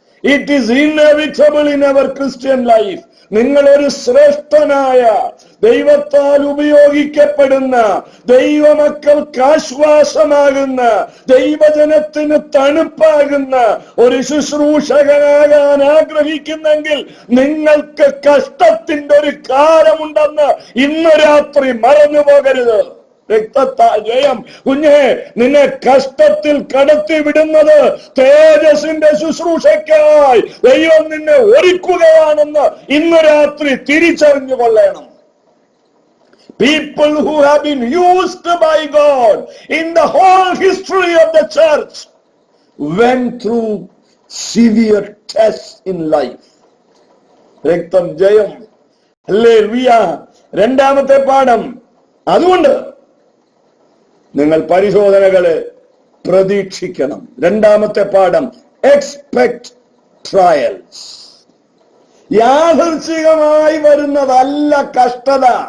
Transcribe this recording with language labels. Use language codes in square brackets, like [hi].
[en] It is inevitable in our Christian life. [ml] നിങ്ങൾ ഒരു ശ്രേഷ്ഠനായ, ദൈവത്താൽ ഉപയോഗിക്കപ്പെടുന്ന, ദൈവമക്കൾക്ക് ആശ്വാസമാകുന്ന, ദൈവജനത്തിന് തണുപ്പാകുന്ന ഒരു ശുശ്രൂഷകനാകാൻ ആഗ്രഹിക്കുന്നെങ്കിൽ നിങ്ങൾക്ക് കഷ്ടത്തിന്റെ ഒരു കാലമുണ്ടെന്ന് ഇന്ന് രാത്രി മറന്നു പോകരുത്. രക്തത്താൽ ജയം. കുഞ്ഞെ, നിന്നെ കഷ്ടത്തിൽ കടത്തി വിടുന്നത് തേജസ്സിന്റെ ശുശ്രൂഷയ്ക്കായി ദൈവം നിന്നെ ഒരുക്കുകയാണെന്ന് ഇന്ന് രാത്രി തിരിച്ചറിഞ്ഞു കൊള്ളണം. [en] People who have been used by God in the whole history of the church went through severe tests in life. [ml] രക്തം ജയം. ഹല്ലേലൂയ. 2-ാമത്തെ പാഠം, അതുകൊണ്ട് നിങ്ങൾ പരിശോധനകളെ പ്രതീക്ഷിക്കണം. 2-ാമത്തെ പാഠം, [en] Expect trials. [ml] യാദൃച്ഛികമായി വരുന്നതല്ല കഷ്ടത.